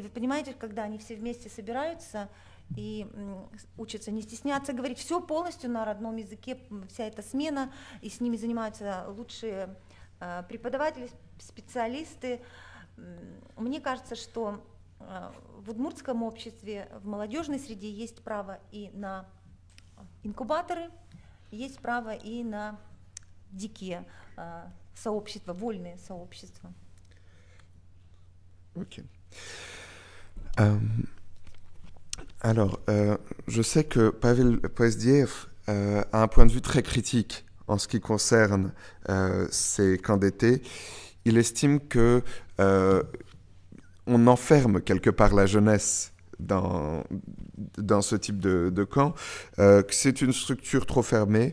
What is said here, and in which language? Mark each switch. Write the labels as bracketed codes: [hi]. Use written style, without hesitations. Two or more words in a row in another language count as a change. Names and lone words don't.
[ru] Вы понимаете, когда они все вместе собираются и учатся не стесняться говорить все полностью на родном языке, вся эта смена, и с ними занимаются лучшие преподаватели, специалисты. Мне кажется, что в удмуртском обществе, в молодежной среде есть право и на инкубаторы, есть право и на дикие сообщества, вольные сообщества. [fr] Ok. Alors, je sais que Pavel Pozdiev a un point de vue très critique en ce qui concerne ces camps d'été. Il estime que on enferme quelque part la jeunesse dans ce type de camp, que c'est une structure trop fermée.